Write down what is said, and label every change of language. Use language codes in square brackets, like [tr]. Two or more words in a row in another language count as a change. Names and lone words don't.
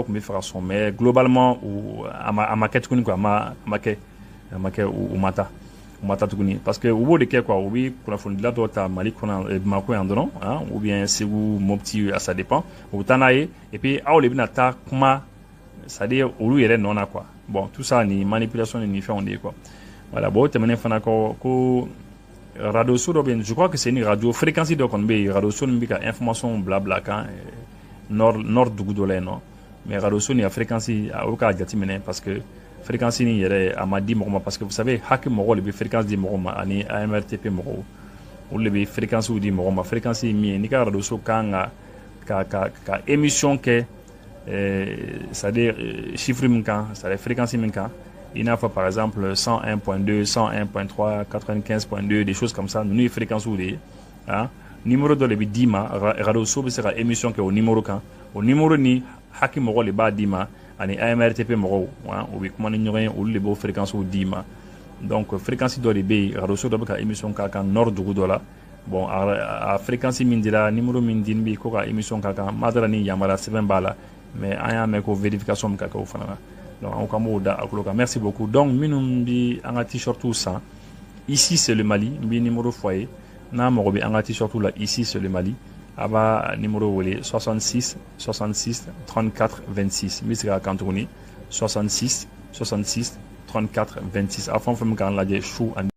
[bm] tun bɛ fɛ ka sɔn [fr] mais globalement [bm] a ma kɛ tuguni quoi a ma kɛ u ma taa tuguni [fr] parce que [bm] u b'o de kɛ quoi u bɛ kunnafonidila dɔw ta Mali kɔnɔ Bamako yan dɔrɔn [fr] ou bien [bm] Segu Mopti [fr] ça dépend [bm] u bɛ taa n'a ye [fr] et puis [bm] aw de bɛna taa kuma [fr] c'est-à-dire [bm] olu yɛrɛ nɔ na quoi [fr] bon tout ça [bm] ni manipulation ni fɛnw de ye [fr] quoi voilà bon [bm] o tɛmɛnen fana kɔ ko radio so dɔ bɛ yen [fr] je crois que c'est une radio fréquence [bm] dɔ kɔni bɛ yen radio so min bɛ ka information bila kan nord dugu dɔ la yen nɔ mais radio so nin a fréquence o k'a jateminɛ [fr] parce que [bm] fréquence nin yɛrɛ a ma di mɔgɔ ma [fr] parce que vous savez [bm] hakɛ mɔgɔw de bɛ fréquence di mɔgɔ ma ani AMRTP mɔgɔw olu de bɛ fréquence di mɔgɔ ma fréquence ye min ye n'i ka radio so kan ka émission kɛ [fr] c'est-à-dire [bm] chiffre min kan [fr] c'est-à-dire [bm] fréquence min kan i n'a fɔ [fr] par exemple [bm] 101.2 101.3 95.2 [fr] des choses comme ça [bm] ninnu ye fréquence de ye numéro dɔ de bɛ d'i ma radio so bɛ se ka émission kɛ o numéro kan o numéro ni hakɛ mɔgɔ de b'a d'i ma ani AMRTP mɔgɔw u bɛ kuma ni ɲɔgɔn ye olu de b'o fréquence d'i ma donc fréquence dɔ de bɛ yen radio so dɔ bɛ ka émission k'a kan nord dugu dɔ la bon a fréquence min dira numéro min di bi ko ka émission k'a kan ma dara ni yamaruya sɛbɛn b'a la mais an y'a mɛn ko vérification min ka kɛ o fana na donc an kan b'o da a tulo kan [fr] merci beaucoup donc [bm] minnu bɛ an ka t-shirts san ici c'est le Mali n bɛ numéro fɔ a ye n'a mago bɛ an ka t-shirts la ici c'est le Mali a b'a numéro wele 66 66 34 26 n bɛ se k'a kan tuguni 66 66 34 26 a fɛn o fɛn min k'an lajɛ su ani